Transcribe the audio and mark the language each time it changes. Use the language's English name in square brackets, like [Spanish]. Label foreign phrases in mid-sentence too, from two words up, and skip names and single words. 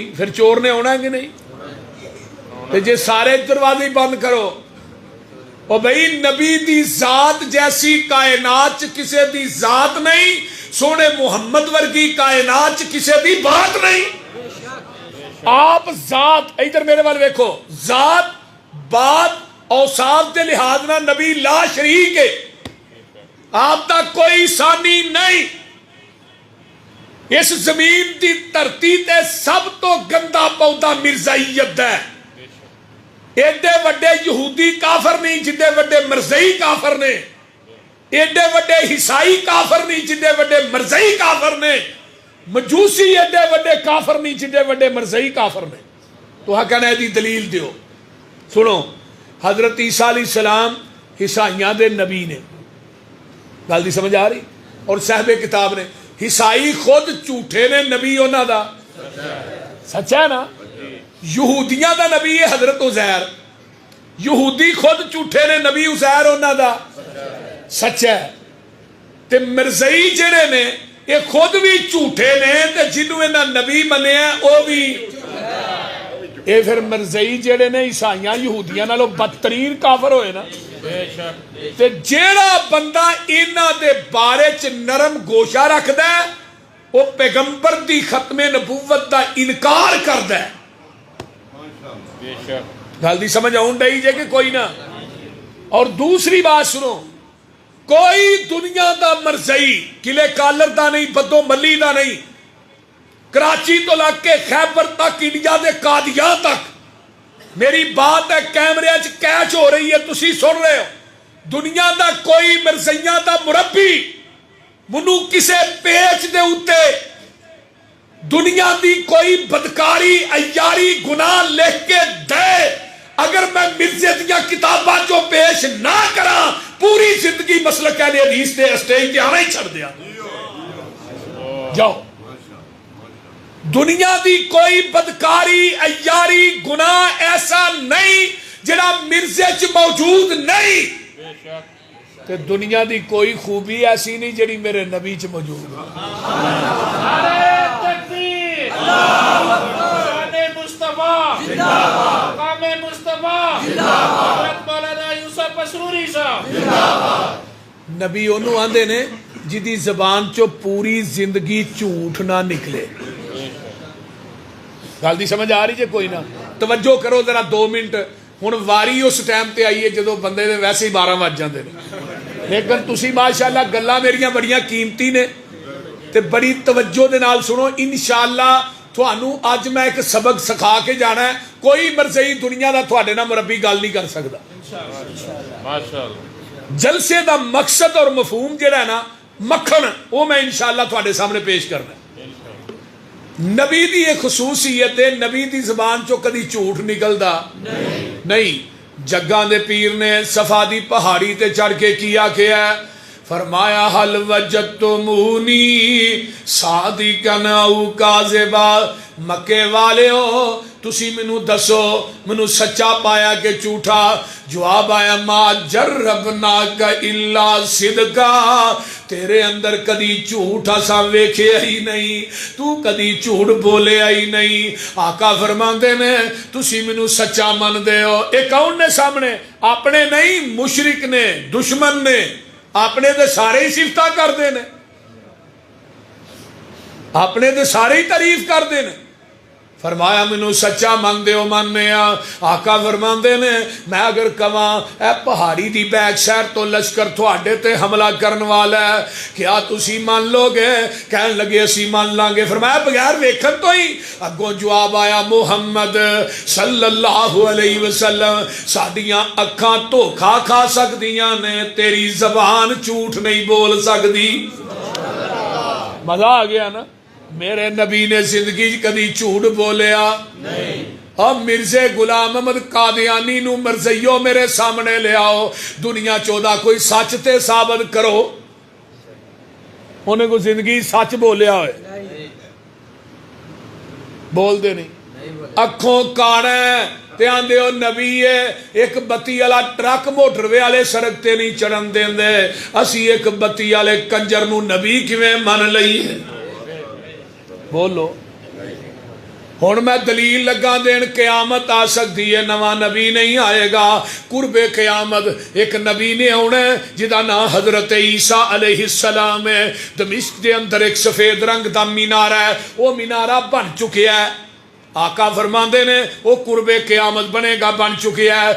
[Punjabi] پھر چور نے ہونا ہے کہ نہیں تو جے سارے دروازے بند کرو اور بھئی نبی دی ذات جیسی کائنات کسے دی ذات نہیں سونے محمد ورگی کائنات کسے دی بات نہیں آپ ذات ادھر میرے والے دیکھو ذات بات اوصاف دے لحاظ نہ نبی [Arabic] لا شریک [Punjabi] ہے آپ تک کوئی ثانی نہیں اس زمین دی دھرتی تے سب تو گندا پودا مرزائیت ہے ایڈے وڈے یہودی کافر نہیں جدے وڈے مرزائی کافر نے ایڈے وڈے عیسائی کافر نہیں جدے وڈے مرزائی کافر نے مجوسی ایڈے وڈے کافر نہیں جدے وڈے مرزائی کافر نے تو ہاں کہنا ہے دی دلیل دیو سنو حضرت عیسیٰ علیہ السلام عیسائیاں دے نبی نے گل دی سمجھ آ رہی اور صاحب کتاب نے عیسائی خود جھوٹے نے نبی انہاں دا سچا ہے نا یہودیاں دا نبی ہے حضرت عزیر یہودی خود جھوٹے نے نبی عزیر انہاں دا سچا ہے تے مرزائی جڑے نے یہ خود بھی جھوٹے نے تے جنوں انہاں نبی منے ہیں او بھی یہ پھر مرزئی جڑے نے عیسائیاں یہودیاں نالوں بدترین کافر ہوئے نا. تے جیڑا بندہ انہاں دے بارے چ نرم گوشہ رکھدا ہے وہ پیغمبر دی ختم نبوت دا انکار کردا ہے. گل دی سمجھ آؤں ڈئی جے کہ کوئی نہ. اور دوسری بات سنو، کوئی دنیا دا مرزئی قلعے کالر دا نہیں، بدو ملی دا نہیں، کراچی تو لگ کے خیبر تک، انڈیا دے قادیاں تک، میری بات ہے کیمرے چ کیچ ہو رہی ہے، تسی سن رہے ہو. دنیا دا کوئی مرزیاں دا مربی منو کسے پیچ دے اتے دنیا دی کوئی بدکاری عیاری گناہ لکھ کے دے، اگر میں مرزے دیا کتاباں جو پیش نہ کرا پوری زندگی مسلک اہل حدیث دے اسٹیج تے آنا ہی چھڑ دیا. جاؤ. دنیا دی کوئی بدکاری عیاری گناہ ایسا نہیں جڑا مرزے چ موجود نہیں، تے دنیا دی کوئی خوبی ایسی نہیں جڑی میرے نبی چ موجود ہے. نبی انہوں آندے نے جدی زبان چو پوری زندگی جھوٹ نہ نکلے. گل دی سمجھ آ رہی جے کوئی نہ؟ توجہ کرو ذرا 2 منٹ. ہن واری اس ٹائم تے آئیے جدو بندے دے ویسے ہی 12 بج جاندے نے، لیکن تسی [Arabic] ماشاءاللہ [Punjabi] گلاں میریاں بڑیاں قیمتی نے تے بڑی توجہ دے نال سنو. [Arabic] انشاءاللہ [Punjabi] تھانوں اج میں ایک سبق سکھا کے جانا ہے. کوئی مرزئی دنیا دا تھوڑے نہ مربی گل نہیں کر سکدا. جلسے دا مقصد اور مفہوم جڑا ہے نا مکھن، وہ میں [Arabic] انشاءاللہ [Punjabi] تھوڑے سامنے پیش کرنا ہے. نبی دی ایک خصوصیت ہے، نبی دی زبان چو کدی جھوٹ نکلدا نہیں. جگاں دے پیر نے صفا دی پہاڑی تے چڑھ کے کیا ہے، فرمایا [Arabic] حل وجدتمونی صادقا او کاذبا. [Punjabi] مکے والےو تسی منو دسو منو سچا پایا کہ جھوٹا؟ جواب آیا [Arabic] ما جربناک الا صدقا. [Punjabi] تیرے اندر کدی جھوٹ اساں ویکھیا ہی نہیں، تو کدی جھوٹ بولیا ہی نہیں. آقا فرماندے نے تسی منو سچا من دے ہو. اے کون نے سامنے؟ اپنے نہیں، مشرک نے، دشمن نے. اپنے دے سارے ہی صفتاں کر دے نے، اپنے دے سارے ہی تعریف کر دے نے. فرمایا منو سچا من دے ہو. مننے آ. آقا فرماندے نے میں اگر کہاں اے پہاڑی دی [English] back side [Punjabi] تو لشکر تھوڑے تے حملہ کرن والا ہے، کیا تسی مان لو گے؟ کہن لگے اسی مان لیں گے. فرمایا بغیر ویکھن تو ہی. اگوں جواب آیا محمد [Arabic] صلی اللہ علیہ وسلم [Punjabi] ساڈیاں اکھاں دھوکھا کھا سکدیاں نے، تیری زبان جھوٹ نہیں بول سکدی. مزہ آ گیا نا؟ میرے نبی نے زندگی کدی جھوٹ بولیا نہیں. اب مرزے غلام احمد قادیانی نو مرزیو میرے سامنے لے آؤ، دنیا چودہ کوئی سچ تے ثابت کرو. انہیں کو زندگی سچ بولیا ہوئے؟ بول دے نہیں. اکھوں کانے تے آندے ہو نبی ہے. ایک بتی والا ٹرک موٹر وے والے سڑک تے نہیں چڑھن دیندے، اسی ایک بتی والے کنجر نو نبی کیویں من لئیے؟ بولو. ہن میں دلیل لگا دین قیامت آ سکتی ہے، نواں نبی نہیں آئے گا. قرب قیامت ایک نبی نے آنا ہے جدا نام حضرت عیسیٰ [Arabic] علیہ السلام [Punjabi] ہے. دمشق دے اندر ایک سفید رنگ دا مینارہ ہے، وہ مینارہ بن چکیا ہے. آقا فرماندے نے وہ قرب قیامت بنے گا، بن چکیا ہے.